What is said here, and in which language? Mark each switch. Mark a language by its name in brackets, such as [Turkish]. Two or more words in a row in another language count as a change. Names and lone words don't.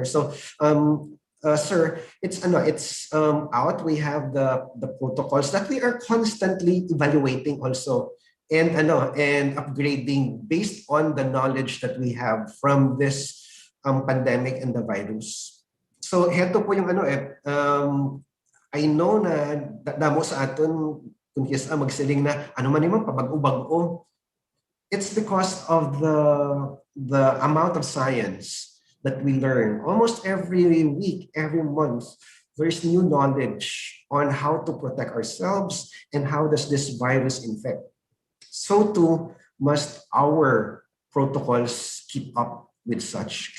[English] So, sir, it's out. We have the protocols that we are constantly evaluating also, and upgrading based on the knowledge that we have from this pandemic and the virus. So, [Filipino] heto po yung [English] I know [Hiligaynon] na damo sa aton kung kisa magsiling na ano man naman pabag-o. [English] It's because of the amount of science that we learn. Almost every week, every month, there's new knowledge on how to protect ourselves and how does this virus infect. So too must our protocols keep up with such.